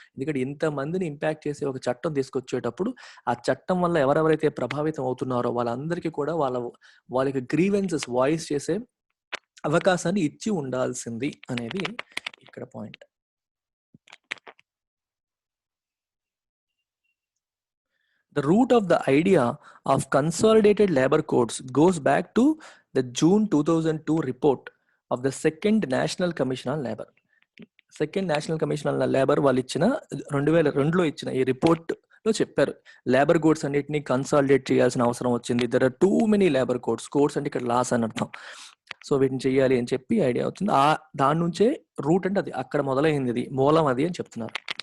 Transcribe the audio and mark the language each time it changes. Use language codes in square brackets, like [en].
[te] ఎందుకంటే ఇంతమందిని ఇంపాక్ట్ చేసే ఒక చట్టం తీసుకొచ్చేటప్పుడు ఆ చట్టం వల్ల ఎవరెవరైతే ప్రభావితం అవుతున్నారో వాళ్ళందరికీ కూడా వాళ్ళకి గ్రీవెన్సెస్ వాయిస్ చేసే అవకాశాన్ని ఇచ్చి ఉండాల్సింది అనేది ఇక్కడ point. [en] The root of the idea of consolidated labor codes goes back to the June 2002 report of the Second National Commission on Labor. [te] Second national commission on labour వాళ్ళు ఇచ్చిన 2002లో ఇచ్చిన ఈ రిపోర్ట్లో చెప్పారు లేబర్ కోడ్స్ అన్నిటిని కన్సాలిడేట్ చేయాల్సిన అవసరం వచ్చింది. [en] There are too many labour codes. [te] Codes అంటే ఇక్కడ లాస్ అని అర్థం. సో వీటిని చేయాలి అని చెప్పి ఐడియా అవుతుంది. దాని నుంచే రూట్ అంటే అది అక్కడ మొదలైంది, ఇది మూలం అది అని చెప్తున్నారు.